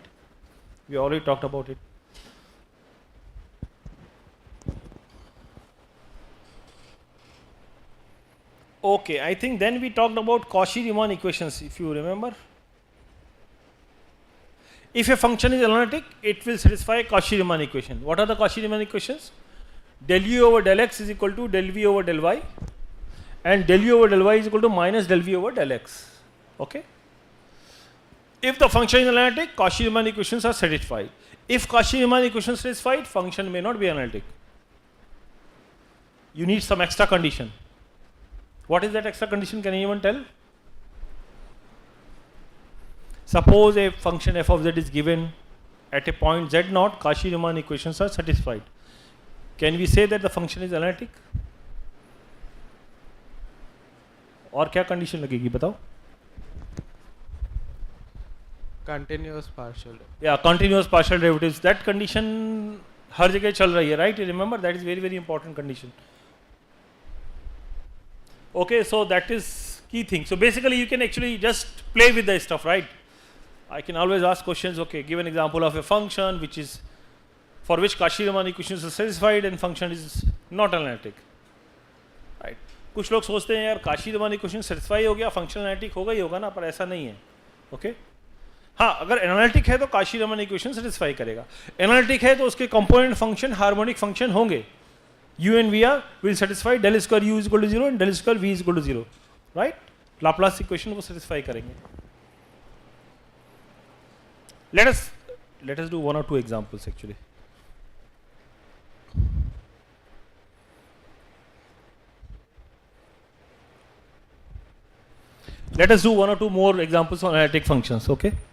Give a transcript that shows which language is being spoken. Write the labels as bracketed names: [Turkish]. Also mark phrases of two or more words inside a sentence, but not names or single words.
[English] We already talked about it. Okay, I think then we talked about Cauchy-Riemann equations, if you remember. If a function is analytic, it will satisfy a Cauchy-Riemann equation. What are the Cauchy-Riemann equations? Del u over del x is equal to del v over del y, and del u over del y is equal to minus del v over del x. Okay? If the function is analytic, Cauchy-Riemann equations are satisfied. If Cauchy-Riemann equations are satisfied, function may not be analytic. You need some extra condition. What is that extra condition? Can anyone tell? Suppose a function f of z is given at a point z naught, Cauchy-Riemann equations are satisfied. Can we say that the function is analytic? [Hindi] और क्या condition लगेगी बताओ? [English] Continuous partial. Yeah, continuous partial derivatives. That condition [Hindi] हर जगह चल रही है, [English] right? You remember that is very, very important condition. Okay, so that is key thing. So basically you can actually just play with the stuff, right? I can always ask questions, okay, give an example of a function which is, for which Cauchy-Riemann equations are satisfied and function is not analytic. Right? [Hindi] कुछ लोग सोचते हैं यार [English] Cauchy-Riemann equation satisfy [Hindi] हो गया, [English] function analytic [Hindi] होगा ही होगा ना, पर ऐसा नहीं है. Okay? हाँ, अगर analytic है तो [English] Cauchy-Riemann equation satisfy [Hindi] करेगा. Analytic है तो उसके [English] component function harmonic function [Hindi] होंगे. [English] U and VR will satisfy del square u is equal to 0 and del square v is equal to 0. Right? Laplace equation [Hindi] को satisfy करेंगे. [English] Let us do one or two examples actually. Let us do one or two more examples on analytic functions, okay?